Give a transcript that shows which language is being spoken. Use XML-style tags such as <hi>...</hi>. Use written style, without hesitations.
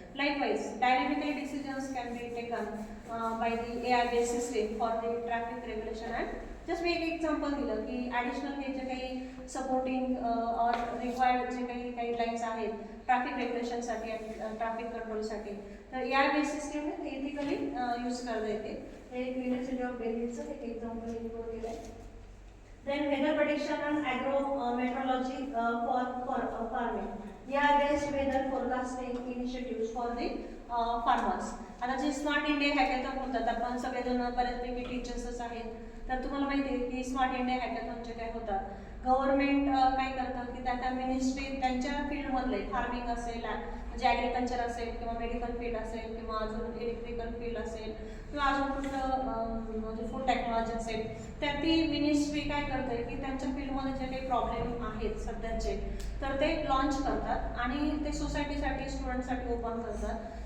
<en>likewise dynamically decisions can be taken by the AI based system for the traffic regulation and</en> <mr>just मी एक example दिलं की additional हे जे काही supporting or required जे काही गाईडलाईन्स आहेत ट्रॅफिक रेग्युलेशनसाठी आणि ट्रॅफिक कंट्रोलसाठी तर या बेस सिस्टीम इथिकली यूज करता येते. हे युनिव्हर्सिटी ऑफ दिल्लीचं एक एक्झाम्पल इन्क्लूड केलं आहे.</mr> <en>Then weather prediction and agro-meteorology for farming. Yeah, based weather forecasting initiatives for the farmers.</en> <mr>आता जे स्मार्ट इंडिया हॅकॅथॉन होतात, आपण सगळेजण बऱ्याचपैकी टीचर्सच आहेत, तर तुम्हाला माहिती आहे की स्मार्ट इंडिया हॅकॅथॉनचे काय होतात. गव्हर्नमेंट काय करतात की त्या मिनिस्ट्री त्यांच्या फील्डमधले फार्मिंग असेल, म्हणजे ॲग्रिकल्चर असेल किंवा मेडिकल फील्ड असेल किंवा अजून इलेक्ट्रिकल फील्ड असेल किंवा अजून कुठलं म्हणजे फूड टेक्नॉलॉजी असेल, तर ती मिनिस्ट्री काय करते की त्यांच्या फील्डमध्ये जे काही प्रॉब्लेम आहेत सध्याचे, तर ते लॉन्च करतात आणि ते सोसायटीसाठी स्टुडंटसाठी ओपन करतात.</mr>